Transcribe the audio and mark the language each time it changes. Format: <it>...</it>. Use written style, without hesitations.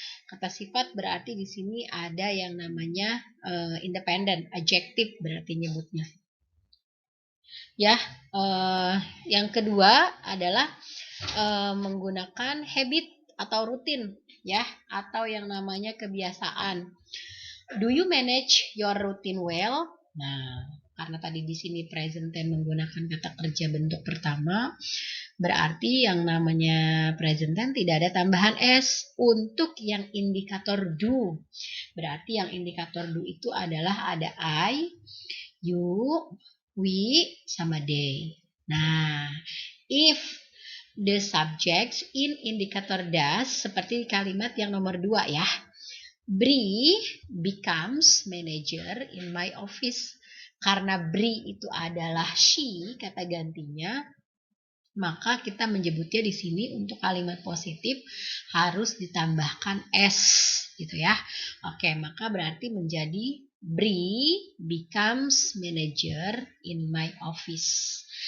<id>Kata sifat berarti di sini ada yang namanya independent, adjektif berarti nyebutnya. Ya, yang kedua adalah menggunakan habit atau rutin, ya, atau yang namanya kebiasaan.</id> <en>Do you manage your routine well?</en> <id>Nah, karena tadi di sini present tense menggunakan kata kerja bentuk pertama, berarti yang namanya present tense tidak ada tambahan s. Untuk yang indikator do, berarti yang indikator do itu adalah ada I, you, we, sama they. Nah,</id> <en>if the subjects in</en> <id>indikator does, seperti kalimat yang nomor 2 ya.</id> <en>Bri becomes manager in my office.</en> <id>Karena Bri itu adalah she, kata gantinya, maka kita menyebutnya di sini untuk kalimat positif harus ditambahkan s, gitu ya. Oke, maka berarti menjadi</id> <en>Bri becomes manager in my office.</en>